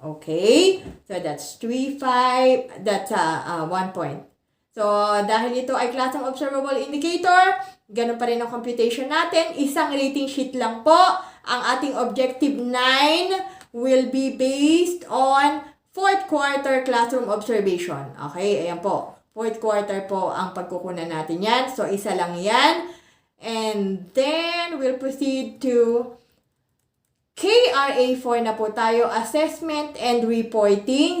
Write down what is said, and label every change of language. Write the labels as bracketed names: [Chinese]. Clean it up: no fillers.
[English] Okay? So that's 3, 5, that's 1 point. [Filipino] So, dahil ito ay classroom observable indicator, ganun pa rin ang computation natin. Isang rating sheet lang po. [English] Ang ating objective 9 will be based on 4th quarter classroom observation. Okay? [Filipino] Ayan po. Fourth quarter po ang pagkukunan natin yan. So, isa lang yan. [English] And then, we'll proceed to KRA4 [Filipino] na po tayo, [English] Assessment and Reporting.